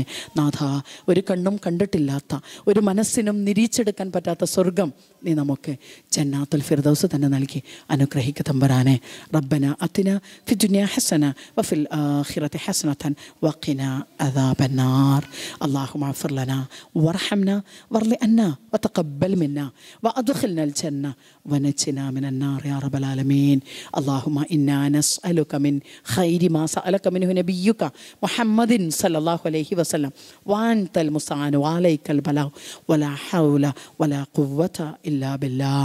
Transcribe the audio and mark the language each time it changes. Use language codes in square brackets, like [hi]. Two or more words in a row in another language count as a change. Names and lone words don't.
[ml] നാഥ, ഒരു കണ്ണും കണ്ടിട്ടില്ലാത്ത, ഒരു മനസ്സിനും നിരീച്ചെടുക്കാൻ പറ്റാത്ത സ്വർഗം നീ നമുക്ക് ജന്നാത്തുൽ ഫിർദൗസ് തന്നെ നൽകി അനുഗ്രഹിക്കുക തമ്പുരാനെ. [ar] ربنا آتنا في الدنيا حسنة وفي الآخرة حسنة وقنا عذاب النار. اللهم اغفر لنا وارحمنا وارض عنا وتقبل منا وادخلنا الجنة ونجنا من النار يا رب العالمين. اللهم إنا نسألك من خير ما سألك منه نبيك محمد صلى الله عليه وسلم وأنت المستعان وعليك البلاغ ولا حول ولا قوة إلا بالله.